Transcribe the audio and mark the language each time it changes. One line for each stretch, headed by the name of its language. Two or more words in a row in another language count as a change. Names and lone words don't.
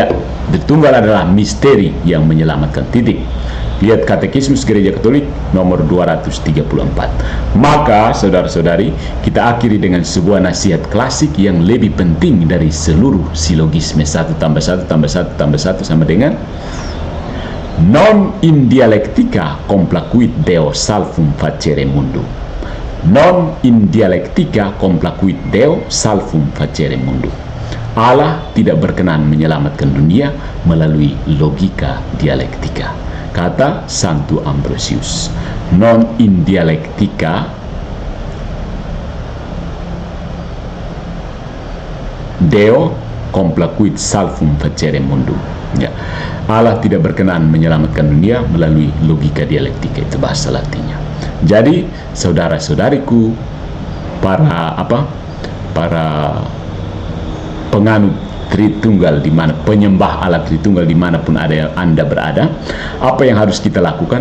Indonesian: Tritunggal adalah misteri yang menyelamatkan. Titik. Lihat Katekismus Gereja Katolik nomor 234. Maka, saudara-saudari, kita akhiri dengan sebuah nasihat klasik yang lebih penting dari seluruh silogisme 1 tambah 1 tambah 1 tambah 1 sama dengan
Latin: non in dialectica complacuit Deo salvum facere mundum. Non in dialectica complacuit Deo salvum facere mundum.
Indonesian: Allah tidak berkenan menyelamatkan dunia melalui logika dialektika. Kata Santo Ambrosius,
Latin: non in dialectica Deo complacuit salvum facere mundum.
Indonesian: Ya. Allah tidak berkenan menyelamatkan dunia melalui logika dialektika, itu bahasa Latinnya. Jadi, saudara-saudariku, para penganut Tritunggal, di mana penyembah Allah Tritunggal dimanapun Anda berada, apa yang harus kita lakukan?